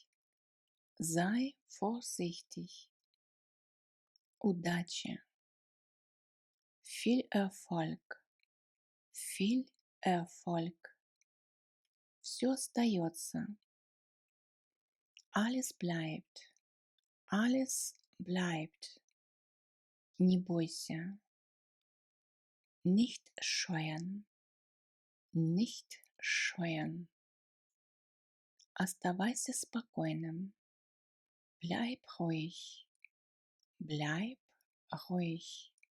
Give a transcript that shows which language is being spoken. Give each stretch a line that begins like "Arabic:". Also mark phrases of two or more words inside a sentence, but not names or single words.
German: Sei vorsichtig. Удачи. Viel Erfolg. Viel Erfolg.
Russian: Все остается.
German: Alles bleibt. Alles bleibt.
Russian: Не бойся.
German: Nicht scheuen. Nicht scheuen.
Russian: Оставайся спокойным.
German: Bleib ruhig. Bleib ruhig.